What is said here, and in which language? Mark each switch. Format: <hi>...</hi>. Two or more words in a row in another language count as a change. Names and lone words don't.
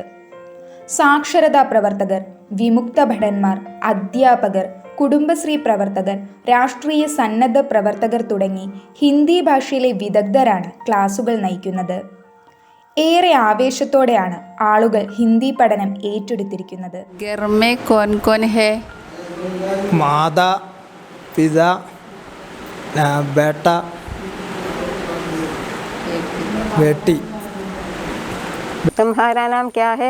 <ml>സാക്ഷരതാ പ്രവർത്തകർ, വിമുക്ത ഭടന്മാർ, അധ്യാപകർ, കുടുംബശ്രീ പ്രവർത്തകർ, രാഷ്ട്രീയ സന്നദ്ധ പ്രവർത്തകർ തുടങ്ങി ഹിന്ദി ഭാഷയിലെ വിദഗ്ധരാണ് ക്ലാസുകൾ നയിക്കുന്നത്. ഏറെ ആവേശത്തോടെയാണ് ആളുകൾ ഹിന്ദി പഠനം ഏറ്റെടുത്തിരിക്കുന്നത്.</ml> <hi>घर में कौन कौन है? माता, पिता, बेटा, बेटी. तुम्हारा नाम क्या है?</hi>